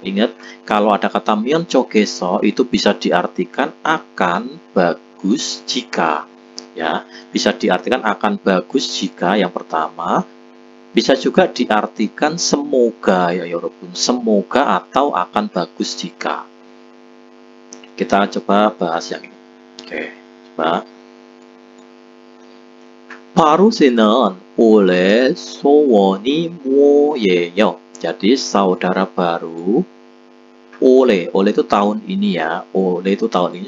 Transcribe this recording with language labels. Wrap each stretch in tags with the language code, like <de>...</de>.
<id>Ingat, kalau ada kata myon chokeso itu bisa diartikan akan bagus jika. Ya, bisa diartikan akan bagus jika yang pertama. Bisa juga diartikan semoga ya Yorobun, semoga atau akan bagus jika. Kita coba bahas yang ini. Oke, coba.</id> <ko>바로세는 올해 소원이 뭐예요?</ko> <id>Jadi saudara baru oleh itu tahun ini ya, oleh itu tahun ini.</id>